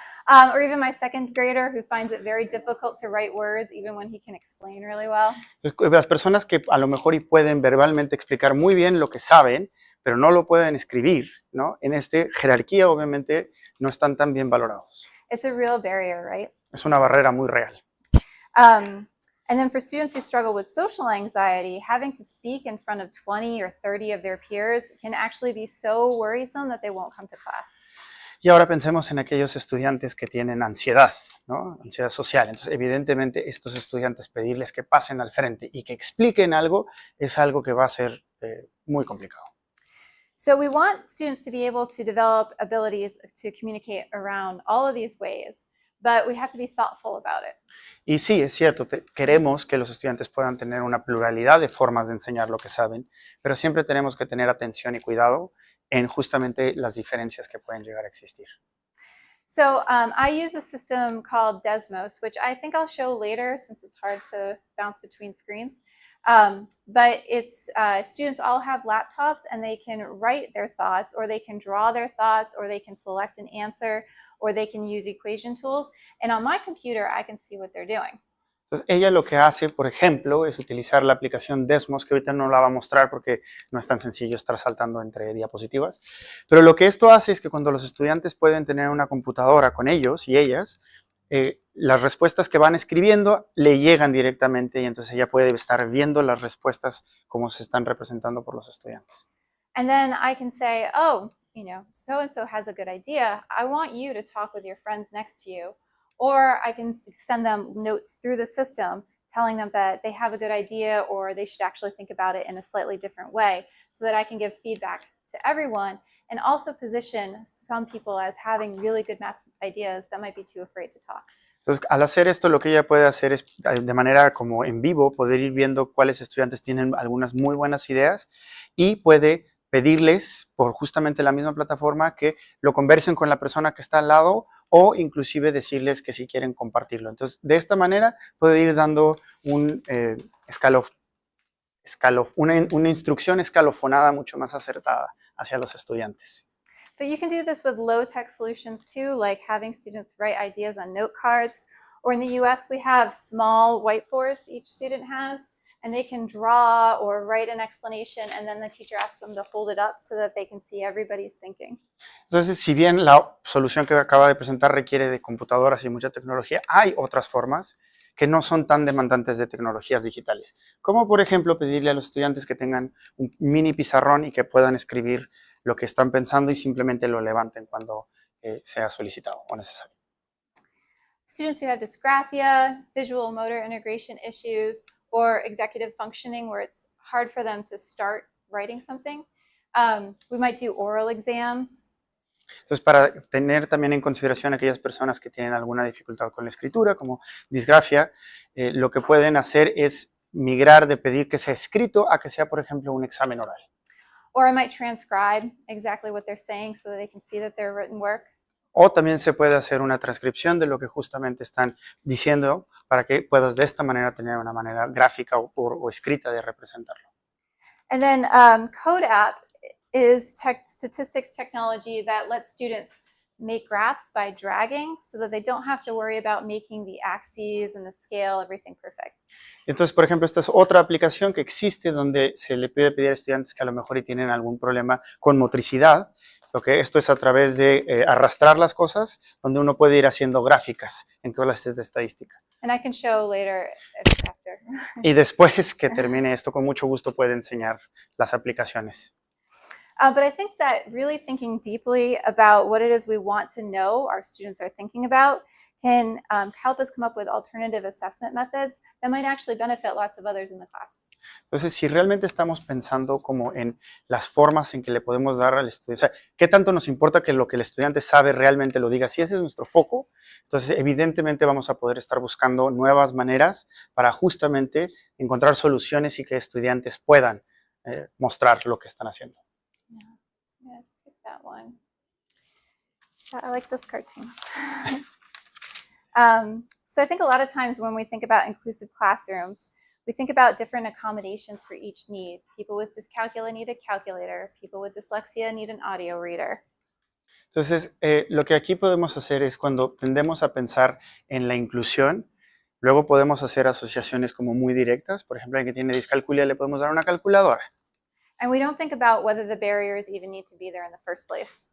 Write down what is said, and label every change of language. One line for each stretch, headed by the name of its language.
English: Or even my second grader who finds it very difficult to write words even when he can explain really well.
Spanish: Las personas que a lo mejor y pueden verbalmente explicar muy bien lo que saben, pero no lo pueden escribir, ¿no? En esta jerarquía, obviamente, no están tan bien valorados.
English: It's a real barrier, right?
Spanish: Es una barrera muy real.
English: And then for students who struggle with social anxiety, having to speak in front of 20 or 30 of their peers can actually be so worrisome that they won't come to class.
Spanish: Y ahora pensemos en aquellos estudiantes que tienen ansiedad, ¿no? Ansiedad social. Entonces, evidentemente, estos estudiantes pedirles que pasen al frente y que expliquen algo es algo que va a ser muy complicado.
English: So we want students to be able to develop abilities to communicate around all of these ways, but we have to be thoughtful about it.
Spanish: Y sí, es cierto, queremos que los estudiantes puedan tener una pluralidad de formas de enseñar lo que saben, pero siempre tenemos que tener atención y cuidado en justamente las diferencias que pueden llegar a existir.
English: So I use a system called Desmos, which I think I'll show later since it's hard to bounce between screens. But it's students all have laptops and they can write their thoughts, or they can draw their thoughts, or they can select an answer, or they can use equation tools. And on my computer, I can see what they're doing.
Spanish: Entonces, ella lo que hace, por ejemplo, es utilizar la aplicación Desmos, que ahorita no la va a mostrar porque no es tan sencillo estar saltando entre diapositivas. Pero lo que esto hace es que cuando los estudiantes pueden tener una computadora con ellos y ellas, las respuestas que van escribiendo le llegan directamente y entonces ella puede estar viendo las respuestas como se están representando por los estudiantes.
English: And then I can say, oh, you know, so-and-so has a good idea. I want you to talk with your friends next to you. Or I can send them notes through the system telling them that they have a good idea or they should actually think about it in a slightly different way so that I can give feedback to everyone and also position some people as having really good math ideas that might be too afraid to talk.
Spanish: Entonces, al hacer esto, lo que ella puede hacer es, de manera como en vivo, poder ir viendo cuáles estudiantes tienen algunas muy buenas ideas y puede pedirles por justamente la misma plataforma que lo conversen con la persona que está al lado o inclusive decirles que si quieren compartirlo. Entonces, de esta manera puede ir dando una instrucción escalofonada mucho más acertada hacia los estudiantes.
English: So you can do this with low-tech solutions too, like having students write ideas on note cards. Or in the US, we have small whiteboards each student has, and they can draw or write an explanation, and then the teacher asks them to hold it up so that they can see everybody's thinking.
Spanish: Entonces, si bien la solución que acaba de presentar requiere de computadoras y mucha tecnología, hay otras formas que no son tan demandantes de tecnologías digitales, como por ejemplo pedirle a los estudiantes que tengan un mini pizarrón y que puedan escribir lo que están pensando y simplemente lo levanten cuando sea solicitado o necesario.
English: Students who have dysgraphia, visual motor integration issues, or executive functioning where it's hard for them to start writing something, we might do oral exams.
Spanish: Entonces, para tener también en consideración aquellas personas que tienen alguna dificultad con la escritura, como disgrafia, lo que pueden hacer es migrar de pedir que sea escrito a que sea, por ejemplo, un examen oral.
English: Or I might transcribe exactly what they're saying so that they can see that their written work.
Spanish: O también se puede hacer una transcripción de lo que justamente están diciendo para que puedas de esta manera tener una manera gráfica o escrita de representarlo.
English: And then Code App is statistics technology that lets students make graphs by dragging so that they don't have to worry about making the axes and the scale, everything perfect.
Spanish: Entonces, por ejemplo, esta es otra aplicación que existe donde se le puede pedir a estudiantes que a lo mejor y tienen algún problema con motricidad. Esto es a través de arrastrar las cosas, donde uno puede ir haciendo gráficas en clases de estadística.
English: And I can show later if character.
Spanish: Y después que termine esto, con mucho gusto puede enseñar las aplicaciones.
English: But I think that really thinking deeply about what it is we want to know our students are thinking about can help us come up with alternative assessment methods that might actually benefit lots of others in the class.
Spanish: Entonces, si realmente estamos pensando como en las formas en que le podemos dar al estudiante, o sea, ¿qué tanto nos importa que lo que el estudiante sabe realmente lo diga? Si ese es nuestro foco, entonces evidentemente vamos a poder estar buscando nuevas maneras para justamente encontrar soluciones y que estudiantes puedan mostrar lo que están haciendo.
English: Yeah, skip that one. I like this cartoon. So I think a lot of times when we think about inclusive classrooms, we think about different accommodations for each need. People with dyscalculia need a calculator. People with dyslexia need an audio reader.
Spanish: Entonces, lo que aquí podemos hacer es cuando tendemos a pensar en la inclusión, luego podemos hacer asociaciones como muy directas. Por ejemplo, alguien que tiene discalculia le podemos dar una calculadora.
English: And we don't think about whether the barriers even need to be there in the first place.